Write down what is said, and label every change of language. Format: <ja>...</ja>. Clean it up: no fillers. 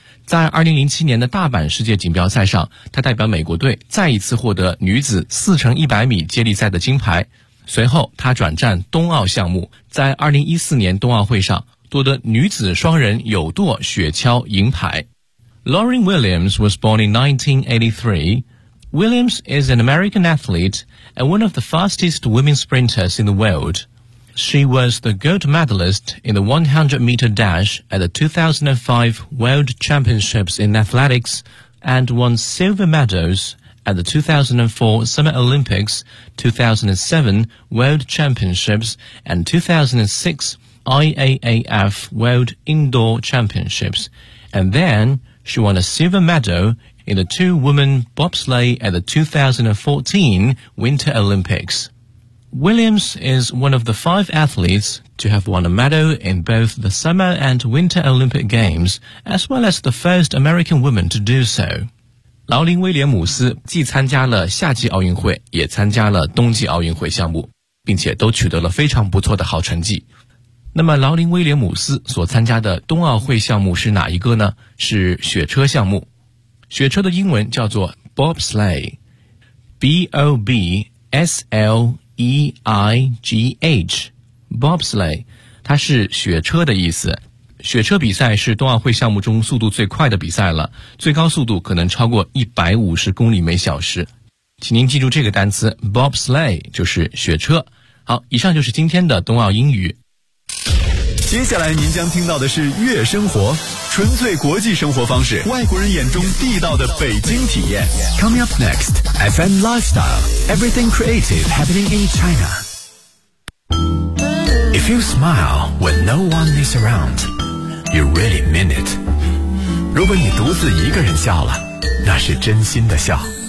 <zh>在2007年的大阪世界锦标赛上，她代表美国队再一次获得女子4x100米接力赛的金牌。随后她转战冬奥项目，在2014年冬奥会上夺得女子双人有舵雪橇银牌。</zh> <en>Lauren Williams was born in 1983. Williams is an American athlete and one of the fastest women sprinters in the world. She was the gold medalist in the 100-meter dash at the 2005 World Championships in Athletics and won silver medals at the 2004 Summer Olympics, 2007 World Championships and 2006IAAF World Indoor Championships, and then she won a silver medal in the two-woman bobsleigh at the 2014 Winter Olympics. Williams is one of the 5 athletes to have won a medal in both the Summer and Winter Olympic Games, as well as the first American woman to do so.</en> <zh>劳林·威廉姆斯既参加了夏季奥运会，也参加了冬季奥运会项目，并且都取得了非常不错的好成绩。那么劳林·威廉姆斯所参加的冬奥会项目是哪一个呢？是雪车项目。雪车的英文叫做 bobsleigh, B-O-B-S-L-E-I-G-H, bobsleigh, 它是雪车的意思。雪车比赛是冬奥会项目中速度最快的比赛了，最高速度可能超过150公里每小时。请您记住这个单词 bobsleigh, 就是雪车。好，以上就是今天的冬奥英语。接下来您将听到的是悦生活，纯粹国际生活方式，外国人眼中地道的北京体验。</zh> <en>Coming up next, FM Lifestyle, Everything Creative Happening in China. If you smile when no one is around, you really mean it.</en> <zh>如果你独自一个人笑了，那是真心的笑。</zh>